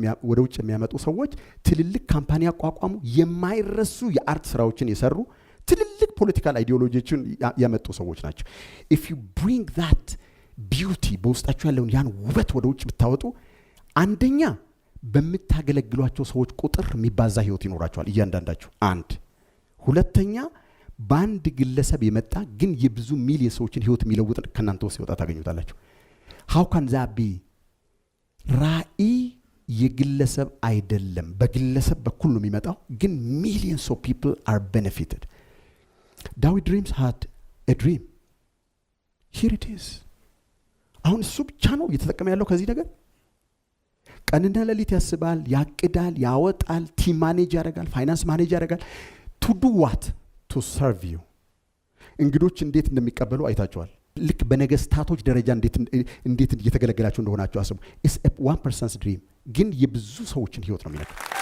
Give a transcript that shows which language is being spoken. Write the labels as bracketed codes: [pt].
[am] ወደ ውጭ የሚያመጡ ሰዎች ትልልቅ ካምፓኒ አቋቋሙ፣ የማይረሱ የአርት ስራዎችን የሰሩ ትልልቅ ፖለቲካል አይዲዮሎጂዎችን ያመጡ ሰዎች ናቸው። [en] if you bring that beauty [am] በውስጣቸው ያለውን ያን ውበት ወደ ውጭ ብታወጡ አንደኛ በምታገለግሏቸው ሰዎች ቁጥር የሚባዛ ህይወት ይኖራቸዋል እያንዳንዳችሁ። አንድ ሁለተኛ በአንድ ግለሰብ የመጣ ግን የብዙ ሚሊዮን ሰዎችን ህይወት የሚለውጥ ከናንተ ውስጥ ይወጣ ታገኙታላችሁ። [en] how can that be? [am] ራእይ የግለሰብ አይደለም፣ በግለሰብ በኩል ነው የሚመጣው፣ ግን [en] millions of people are benefited። David dreams had a dream. Here it is። [am] አሁን እሱ ብቻ ነው እየተጠቀመ ያለው ከዚህ ነገር። ቀንና ሌሊት ያስባል፣ ያቅዳል፣ ያወጣል፣ ቲም ማኔጅ ያደርጋል፣ ፋይናንስ ማኔጅ ያደርጋል። [en] to do what? to serve you። [am] እንግዶች እንዴት እንደሚቀበሉ አይታችኋል። ልክ በነገስታቶች ደረጃ እንዴት እየተገለገላችሁ እንደሆናችሁ አስቡ። [en] it's a one person's dream [am] ግን የብዙ ሰዎችን ህይወት ነው የሚነካው።